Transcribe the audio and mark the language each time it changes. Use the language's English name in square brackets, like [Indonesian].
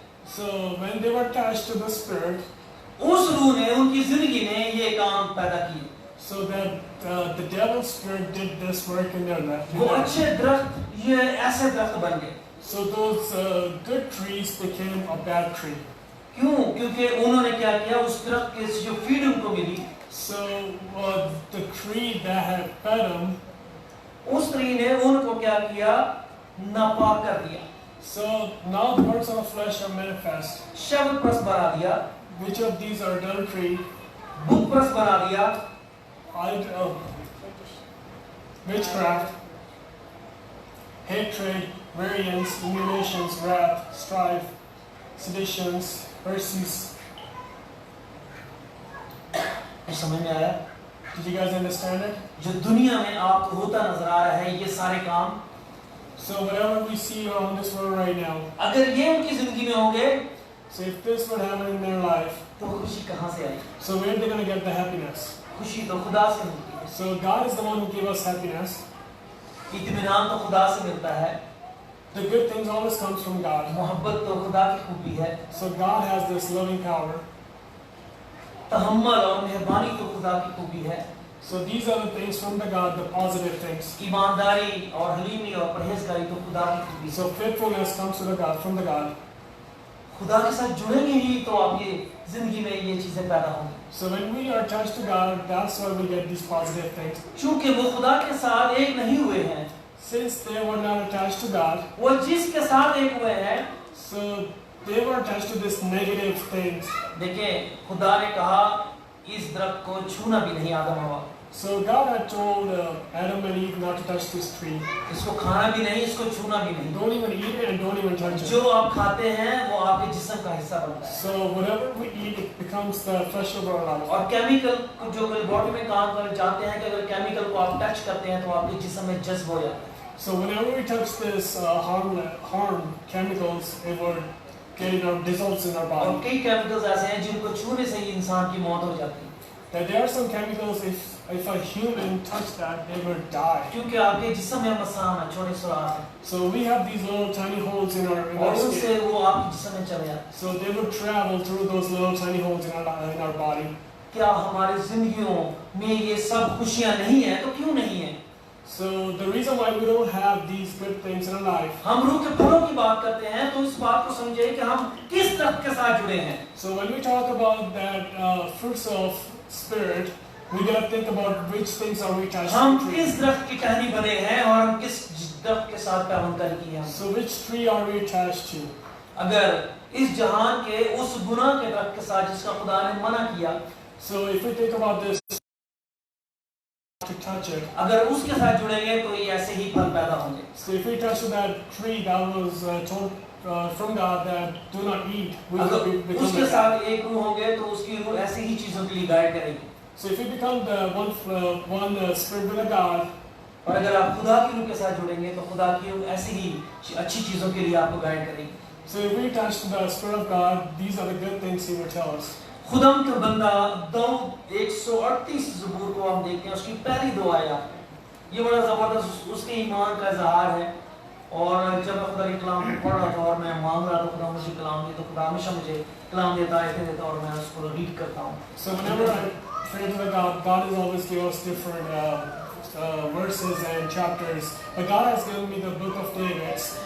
[English] So when they were attached to the Spirit, [Hindi] उस रूह ने उनकी जिंदगी ने ये काम पैदा किए। [English] so that the devil's spirit did this work in their life. [Hindi] वो अच्छे दरख्त ये ऐसे दरख्त बन गए। [English] So those good trees became a bad tree. [Hindi] क्यों? क्योंकि उन्होंने क्या किया, उस दरख्त के जो फीड उनको मिली, [English] So the tree that had fed them, [Hindi] उस ट्री ने उनको क्या किया, नापाक कर दिया। [English] so now the works of the flesh are manifest. [Hindi] शब्द प्रस्त बना दिया, [English] Which of these are adultery, [Hindi] बुत प्रस्त बना दिया, [English] witchcraft, hatred, variance, emulations, wrath, strife, seditions, heresies. [Hindi] समझ में आया? [English] Did you guys understand it? [Hindi] जो दुनिया में आपको होता नजर आ रहा है, ये सारे काम, [English] So whatever we see around this world right now, [Hindi] अगर ये उनकी जिंदगी में होंगे, [English] so if this would happen in their life, [Hindi] तो खुशी कहाँ से आई? [English] so where are they going to get the happiness? [Hindi] खुशी तो खुदा से मिलती है, [English] So God is the one who gave us happiness. [Hindi] इत्मीनान तो खुदा से मिलता है, [English] The good things always comes from God. [Hindi] मोहब्बत तो खुदा की खूबी है, [English] So God has this loving power. [Hindi] तहम्मुल और मेहरबानी तो खुदा की खूबी है, [English] So these are the things from the God, the positive things. [Hindi] ईमानदारी और हलीमी और परहेजगारी तो खुदा की खूबी है। [English] So faithfulness comes to the God, from the God. [Hindi] खुदा के साथ जुड़ेंगे ही तो आपकी जिंदगी में ये चीजें पैदा होंगी। [English] So when we are attached to God, that's why we get these positive things. [Hindi] क्योंकि वो खुदा के साथ एक नहीं हुए हैं, [English] Since they were not attached to God, [Hindi] वो जिसके साथ एक हुए हैं, [English] so they were attached to this negative things. [Hindi] देखें खुदा ने कहा इस दरख्त को छूना भी नहीं आदम हवा, [English] So God had told Adam and Eve not to touch this tree. [Hindi] इसको खाना भी नहीं, इसको छूना भी नहीं। [English] Don't even eat it and don't even touch [Hindi] जो [English] it. [Hindi] आप खाते हैं वो आपके जिस्म का हिस्सा बनता है। [English] So whatever we eat, it becomes the flesh of our life. [Hindi] और केमिकल जो लेबोरेटरी में काम कर जाते हैं कि अगर केमिकल को आप टच करते हैं तो आपके जिस्म में जज्ब हो जाता है। [English] So whenever we touch this harm chemicals, it would get our dissolves in our [Hindi] और [English] body. [Hindi] कई केमिकल्स ऐसे हैं जिनको छूने से ही इंसान की मौत हो जाती है, [English] That there are some chemicals, if a human touched that, they would die. [Hindi] क्योंकि आपके जिस्म में मसाम है, छोटे सुराख हैं, [English] So we have these little tiny holes in [Hindi] और [English] our [Hindi] उससे [English] skin. [Hindi] वो आपके जिस्म में चले जाते हैं। [English] So they would travel through those little tiny holes in our body. [Hindi] क्या हमारी जिंदगियों में ये सब खुशियां नहीं है? तो क्यों नहीं है? [English] So the reason why we don't have these good things in our life. [Hindi] हम रूह के फलों की बात करते हैं तो इस बात को समझे कि हम किस दरख्त के साथ जुड़े हैं। [English] So when we talk about that fruits of spirit, we gotta think about which things are we attached [Hindi] हम [English] to. [Hindi] किस दरख्त की टहनी बने हैं और हम किस दरख्त के साथ पैवंदकारी की है। [English] So which tree are we attached to? [Hindi] अगर इस जहान के उस गुनाह के दरख्त के साथ जिसका खुदा ने मना किया, [English] So if we think about this, to touch it. [Hindi] अगर उसके साथ जुड़ेंगे तो ये ऐसे ही फल पैदा होंगे। [English] So if we touch that tree that was told from God that do not eat, we will [Hindi] अगर [English] become [Hindi] उसके [English] like [Hindi] साथ [English] that. [Hindi] एक रूह होंगे तो उसकी रूह ऐसी ही चीजों के लिए गाइड करेगी। [English] So if we become the one spirit with God, [Hindi] और अगर आप खुदा की रूह के साथ जुड़ेंगे तो खुदा की रूह ऐसी ही अच्छी चीजों के लिए आपको गाइड करेगी। [English] so if we attach to the spirit of God, these are the good things He will tell us. [Hindi] खुदाम का बंदा दाऊद 138 ज़बूर को हम देखते हैं, उसकी पहली दो आयत, ये बड़ा ज़बरदस्त उसके ईमान का इज़हार है। और जब मैं खुदा के कलाम को पढ़ रहा था और मैं मांग रहा था खुदा मुझे कलाम दे, तो खुदा हमेशा मुझे कलाम देता देता और मैं उसको रीड करता हूँ। [English] So whenever I pray to the God, God is always give us different verses and chapters. But God has given me the book of David.